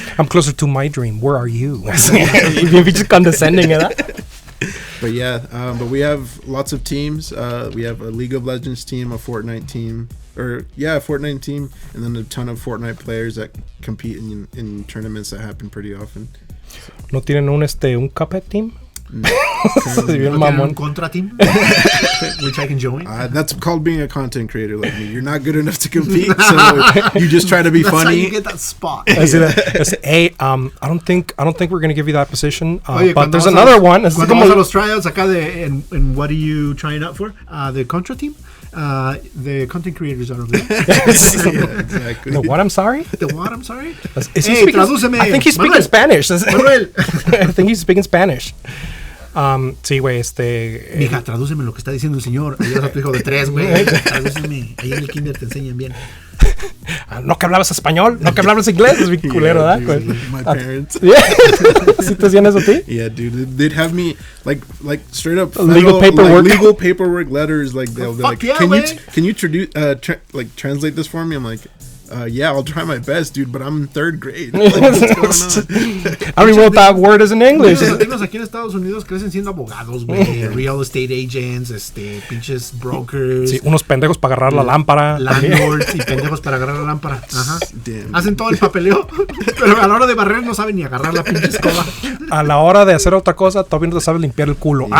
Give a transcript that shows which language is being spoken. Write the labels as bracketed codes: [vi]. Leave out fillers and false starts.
[en] I'm closer to my dream. Where are you? You're just condescending at that. But yeah, but we have lots of teams. We have a League of Legends team, a Fortnite team, a Fortnite team, and then a ton of Fortnite players that compete in tournaments that happen pretty often. [es] ¿No tienen un Cuphead team? No. Un contra [en] team, which I can join. That's called being a content creator like me. You're not good enough to compete, so you just try to be funny. That's how you get that spot. Hey, I don't think we're gonna give you that position. But there's another one. [es] Cuando vas a los tryouts acá [en] and what are you trying out for? The contra team. The content creators are over there. Yeah, exactly. The what? I'm sorry. The what? I'm sorry. [es] Tradúceme. [en] I think he's speaking Spanish. Manuel. I think he's speaking Spanish. [es] Sí, güey, Mija, tradúceme lo que está diciendo el señor. Ayudas a tu hijo de 3, güey. Tradúceme. Ahí en el kinder te enseñan bien. No que hablabas español, no que hablabas inglés. Es bien culero, ¿verdad? [en] My parents. [es] ¿Sí te hacían eso a ti? [en] Yeah, dude. They'd have me like straight up legal paperwork. Like, legal paperwork letters. Like they'll be like, yeah, can you translate this for me? I'm like, yeah, I'll try my best, dude, but I'm in 3rd grade. Like, what's going on? I don't even know what that word is in English. [es] Los latinos aquí en Estados Unidos crecen siendo abogados, güey, [en] real estate agents, [es] pinches brokers. Sí, unos pendejos para agarrar la lámpara. Landlords y pendejos para agarrar la lámpara. Ajá. [en] Damn. [es] Hacen todo el papeleo, pero a la hora de barrer no saben ni agarrar la pinche escoba. A la hora de hacer otra cosa, todavía no te sabes limpiar el culo.